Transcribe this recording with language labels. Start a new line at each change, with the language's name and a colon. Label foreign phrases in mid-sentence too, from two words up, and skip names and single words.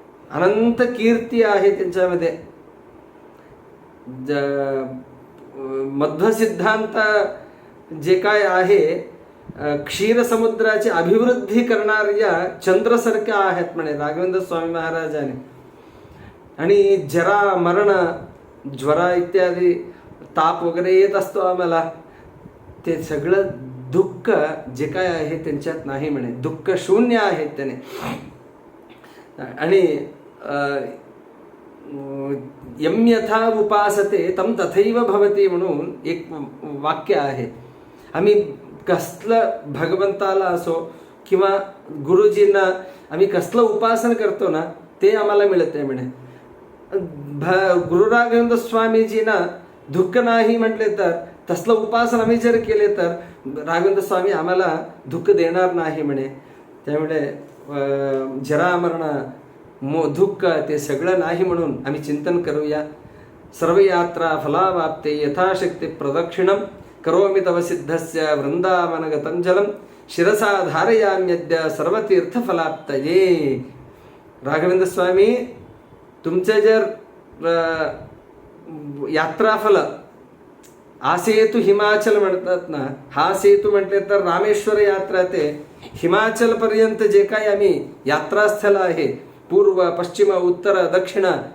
Marathi: अनंत कीर्ती आहे त्यांच्यामध्ये. मध्व सिद्धांत जे काय आहे, क्षीरसमुद्राची अभिवृद्धी करणाऱ्या चंद्रासारख्या आहेत म्हणे राघवेंद्र स्वामी महाराजांनी. आणि जरा मरण, ज्वरा इत्यादी ताप वगैरे येत असतो आम्हाला, ते सगळं दुःख जे काय आहे त्यांच्यात नाही म्हणे, दुःख शून्य आहेत त्याने. आणि
Sanskrit: यम यथा उपासते तम तथैव भवती
Marathi: म्हणून एक वाक्य आहे. आम्ही कसलं भगवंताला असो किंवा गुरुजींना आम्ही कसलं उपासन करतो ना, ते आम्हाला मिळते म्हणे. गुरु राघवेंद्र स्वामीजींना दुःख नाही म्हटले तर, तसलं उपासन आम्ही जर केले तर राघवेंद्र स्वामी आम्हाला दुःख देणार नाही म्हणे. त्यामुळे जरा मरण दुःख ते सगळं नाही म्हणून आम्ही चिंतन करूया.
Sanskrit: सर्व यात्रा फलावाप्ते यथाशक्ती प्रदक्षिणम करोमि तव सिद्धस्य वृंदावनगतं जलम शिरसा धारयाम्यद्य सर्वतीर्थफलाप्तये.
Marathi: राघवेंद्र स्वामी तुमचे जर यात्राफल, हा सेतू हिमाचल म्हणतात ना, हा सेतू म्हटले तर रामेश्वर यात्रा ते हिमाचल पर्यंत जे काही आम्ही यात्रास्थळ आहे, पूर्व पश्चिम उत्तर दक्षिण,